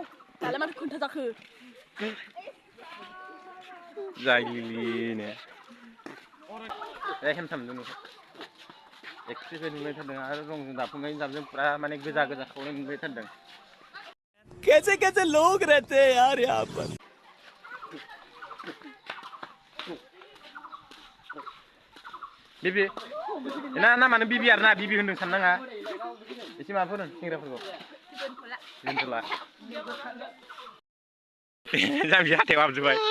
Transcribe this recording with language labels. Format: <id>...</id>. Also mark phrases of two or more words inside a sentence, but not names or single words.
<brx>Dalam ada kunta zakı. जागिलिनो हेम थामदों एक्सप्रेसन नुबाय थादों आरो रंजों दाफुंनायनि जाबजों पुरा माने गोजा खावनाय नुबाय थादों</brx> <hi>कैसे लोग रहते हैं यार यहाँ पर</hi> <brx>बिबि ना मानो बिबि आरोना बिबि होनदों साननाङा एसे माबाफोर होन सेंग्राफोरखौ दोनथ'ला जाम्बि हाथायाव हाबजोबबाय</brx>